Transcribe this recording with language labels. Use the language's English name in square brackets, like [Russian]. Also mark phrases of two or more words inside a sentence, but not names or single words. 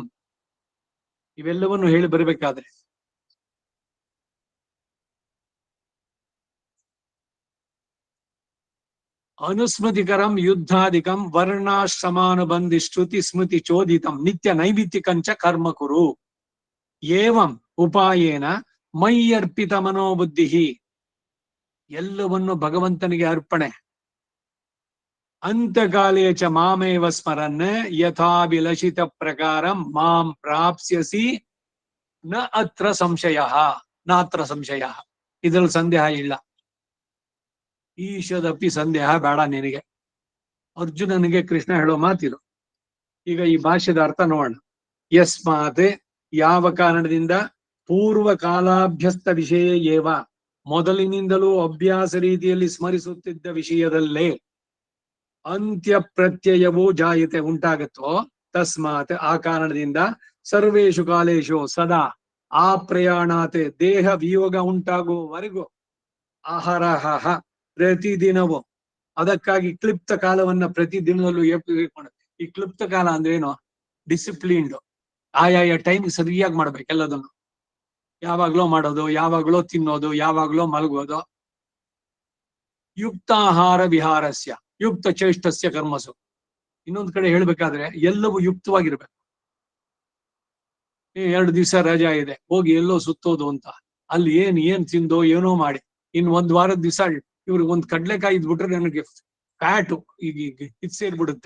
[Kannada] ಇವೆಲ್ಲವನ್ನು ಹೇಳಿ ಬರಬೇಕಾದ್ರೆ [Sanskrit] ಅನುಸ್ಮೃತಿಕರಂ ಯುದ್ಧಾಧಿಕಂ ವರ್ಣಾಶ್ರಮಾನುಬಂಧಿ ಶ್ರುತಿ ಸ್ಮೃತಿ ಚೋದಿತಂ ನಿತ್ಯ ನೈಮಿತ್ತಿಕಂಚ ಕರ್ಮ ಕುರು. ಏವಂ ಉಪಾಯೇನ ಮೈಯರ್ಪಿತ ಮನೋಬುದ್ಧಿ. [Kannada] ಎಲ್ಲವನ್ನು ಭಗವಂತನಿಗೆ ಅರ್ಪಣೆ. [Sanskrit] ಅಂತಕಾಲೇ ಚ ಮಾಮೇವ ಸ್ಮರನ್ ಯಥಾಭಿಲಷಿತ ಪ್ರಕಾರಂ ಮಾಂ ಪ್ರಾಪ್ಸ್ಯಸಿ ನ ಅತ್ರ ಸಂಶಯ. ನಾತ್ರ ಸಂಶಯ. [Kannada] ಇದ್ರಲ್ಲಿ ಸಂದೇಹ ಇಲ್ಲ. ಈಶದಪ್ಪಿ ಸಂದೇಹ ಬೇಡ ನಿನಗೆ. ಅರ್ಜುನನಿಗೆ ಕೃಷ್ಣ ಹೇಳೋ ಮಾತಿದು. ಈಗ ಈ ಭಾಷ್ಯದ ಅರ್ಥ ನೋಡೋಣ. ಯಸ್ಮಾತ್, ಯಾವ ಕಾರಣದಿಂದ, [Sanskrit] ಪೂರ್ವ ಕಾಲಾಭ್ಯಸ್ತ ವಿಷಯ ಏವ, [Kannada] ಮೊದಲಿನಿಂದಲೂ ಅಭ್ಯಾಸ ರೀತಿಯಲ್ಲಿ ಸ್ಮರಿಸುತ್ತಿದ್ದ ವಿಷಯದಲ್ಲೇ ಅಂತ್ಯ ಪ್ರತ್ಯಯವೂ ಜಾಯತೆ ಉಂಟಾಗತ್ತೋ, ತಸ್ಮಾತ್, ಆ ಕಾರಣದಿಂದ, [Sanskrit] ಸರ್ವೇಷು ಕಾಲೇಶು ಸದಾ ಆ ಪ್ರಯಾಣಾತೆ [Kannada] ದೇಹ ವಿಯೋಗ ಉಂಟಾಗುವವರೆಗೂ ಅಹರಹ ಪ್ರತಿದಿನವೂ, ಅದಕ್ಕಾಗಿ ಕ್ಲಿಪ್ತ ಕಾಲವನ್ನ ಪ್ರತಿದಿನದಲ್ಲೂ ಈ ಕ್ಲಿಪ್ತ ಕಾಲ ಅಂದ್ರೆ ಏನು? ಡಿಸಿಪ್ಲಿನ್ಡ್. ಆಯಾಯ ಟೈಮ್ ಸರಿಯಾಗಿ ಮಾಡ್ಬೇಕು ಎಲ್ಲದನ್ನು. ಯಾವಾಗ್ಲೋ ಮಾಡೋದು, ಯಾವಾಗ್ಲೋ ತಿನ್ನೋದು, ಯಾವಾಗ್ಲೋ ಮಲಗೋದು. [Sanskrit] ಯುಕ್ತಾಹಾರ ವಿಹಾರಸ್ಯ ಯುಕ್ತ ಚೇಷ್ಟಸ್ಯ ಕರ್ಮಸು. [Kannada] ಇನ್ನೊಂದು ಕಡೆ ಹೇಳ್ಬೇಕಾದ್ರೆ ಎಲ್ಲವೂ ಯುಕ್ತವಾಗಿರ್ಬೇಕು. 2 ದಿವಸ ರಜಾ ಇದೆ, ಹೋಗಿ ಎಲ್ಲೋ ಸುತ್ತೋದು ಅಂತ, ಅಲ್ಲಿ ಏನ್ ತಿಂದೋ ಏನೋ ಮಾಡಿ, ಇನ್ 1 ವಾರದ ದಿವಸ ಇವ್ರಿಗೆ ಒಂದು ಕಡ್ಲೆಕಾಯಿ ಇದ್ಬಿಟ್ರೆ ನನಗೆ ಫ್ಯಾಟು ಈಗ ಇದು ಸೇರ್ಬಿಡುತ್ತೆ.